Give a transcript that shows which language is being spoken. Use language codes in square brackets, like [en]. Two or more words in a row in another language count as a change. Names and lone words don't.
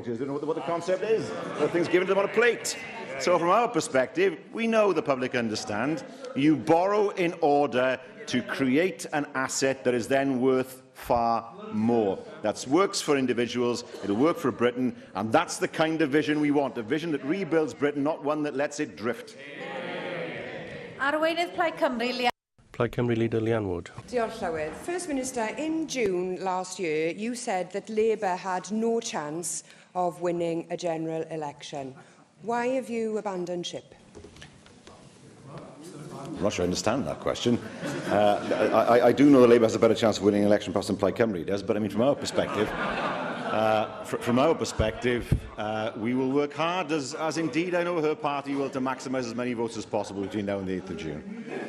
[en] They don't know what the concept is. Things given to them on a plate. So from our perspective, we know the public understand. You borrow in order to create an asset that is then worth far more. That works for individuals, it'll work for Britain, and that's the kind of vision we want. A vision that rebuilds Britain, not one that lets it drift. [cy] Arweinydd Plaid Cymru, Llawn. [en] Plaid Cymru leader Leanne Wood. [cy] Diolch Llywydd. [en] First Minister, in June last year, you said that Labour had no chance of winning a general election. Why have you abandoned ship? I'm not sure I understand that question. I do know that Labour has a better chance of winning an election perhaps than Plaid Cymru does, but I mean, from our perspective, we will work hard, as indeed I know her party will, to maximise as many votes as possible between now and the 8th of June.